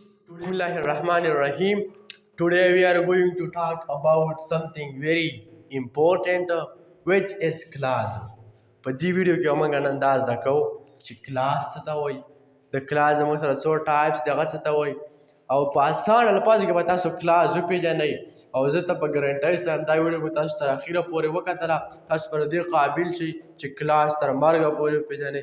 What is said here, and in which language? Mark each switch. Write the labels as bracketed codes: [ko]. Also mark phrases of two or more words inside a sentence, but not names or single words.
[en] Bismillahirrahmanirrahim. Today we are going to talk about something very important, which is class. [ps] په دې ویډیو کې موږ نن انداز دا کوو چې کلاس څه ته وایي، د کلاس زموږ سره څو ټایپس دي هغه څه ته وایي، او په اسان الفاظو کې به تاسو کلاس وپېژنئ. او زه ته په ګارنټۍ سره دا ویډیو به تاسو تر اخره پورې وکتله، تاسو پر دې قابل شئ چې کلاس تر مرګه پورې وپېژنئ.